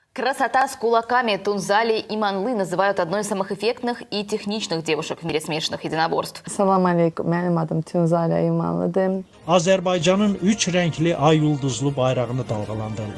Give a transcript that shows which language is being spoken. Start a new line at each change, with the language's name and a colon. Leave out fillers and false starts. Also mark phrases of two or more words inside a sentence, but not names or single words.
Russian: Красота с кулаками Тунзали Иманлы называют одной из самых эффектных и техничных девушек в мире смешанных единоборств.
Azerbaijani: Salam aleykum, mənim adım Tunzalə İmanlıdır. Azərbaycanın 3 rəngli ay ulduzlu bayrağını dalğalandırdı.